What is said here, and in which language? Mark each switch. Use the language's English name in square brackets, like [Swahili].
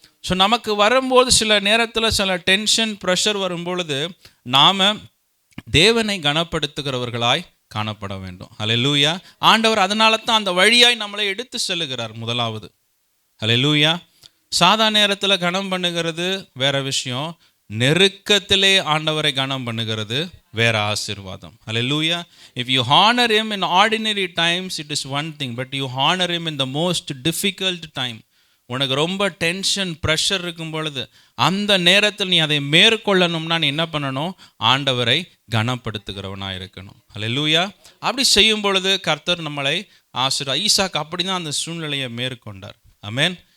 [Tamil] So நமக்கு வரும்போது சில நேரத்தில் சில டென்ஷன் ப்ரெஷர் வரும்பொழுது நாம் தேவனை கனப்படுத்துகிறவர்களாய் காணப்பட வேண்டும். அல்லேலூயா. ஆண்டவர் அதனால தான் அந்த வழியாய் நம்மளை எடுத்து செல்லுகிறார். முதலாவது அல்லேலூயா. சாதா நேரத்தில் கனம் பண்ணுகிறது வேற விஷயம், நெருக்கத்திலே ஆண்டவரை கனம் பண்ணுகிறது வேற ஆசீர்வாதம். அல்லேலூயா. [English] If you honour him in ordinary times it is one thing, but you honor him in the most difficult time. [Tamil] உனக்கு ரொம்ப டென்ஷன் ப்ரெஷர் இருக்கும் பொழுது அந்த நேரத்தில் நீ அதை மேற்கொள்ளணும்னா நீ என்ன பண்ணணும், ஆண்டவரை கனப்படுத்துகிறவனாக இருக்கணும். அல்லேலூயா. அப்படி செய்யும் பொழுது கர்த்தர் நம்மளை ஈசாக்கு அப்படி தான் அந்த சூழ்நிலையை மேற்கொண்டார். ஆமென்.